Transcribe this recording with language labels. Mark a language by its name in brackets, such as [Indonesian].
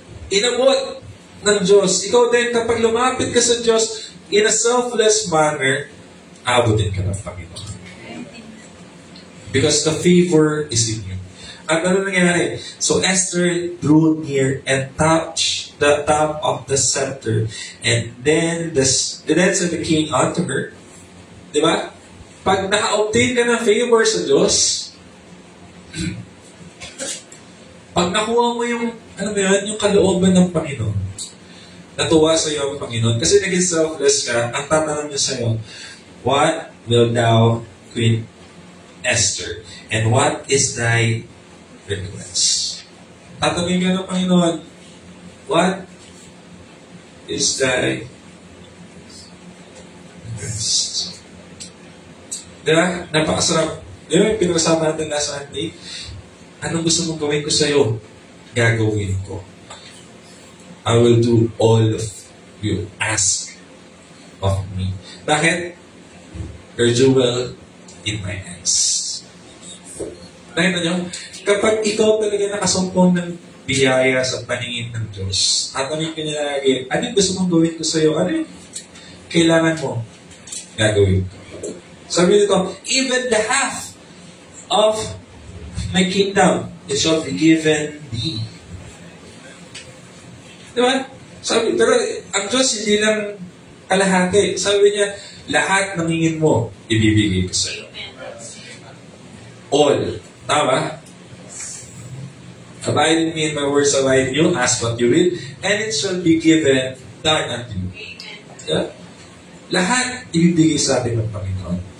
[Filipino] Inabot ng Diyos. Ikaw din, kapag lumapit ka sa Diyos [English] in a selfless manner, [Filipino] abutin ka ng Panginoon. [English] Because the favor is in you. [Filipino] At ano nangyari? [English] So Esther drew near and touched the top of the scepter. And then said the king unto her, di ba? [Filipino] Pag naka-obtain ka ng favor sa Diyos, pag nakuha mo yung, yung kalooban ng Panginoon, natuwa sa iyo ang Panginoon, kasi naging selfless ka, ang tatanong niya sa iyo, [English] what will thou, Queen Esther, and what is thy request? [Filipino] Tatanungin ka ng Panginoon, [English] what is thy request? [Filipino] Diba? Napakasarap. Diba yung pinag-usapan natin last Sunday? Anong gusto mong gawin ko sa'yo? Gagawin ko. [English] I will do all of you ask of me. Bakit? Your jewel in my hands. [Filipino] Nakita nyo? Kapag ikaw talaga nakasumpong ng biyaya sa paningin ng Diyos, tatanungin ka niya lagi, ano yung gusto mong gawin ko sa'yo? Ano yung kailangan mo? Gagawin ko. [English] Sabi nito, even the half of my kingdom, it shall be given thee. [Filipino] Diba? Sabi, pero ang Diyos hindi lang kalahati. Sabi niya, lahat ng hingin mo, ibibigay ko sa'yo. [English] All. Tama? Abide in me and my words abide in you. Ask what you will, and it shall be given done unto you. Yeah? [Filipino] Lahat ibibigay sa atin ng Panginoon.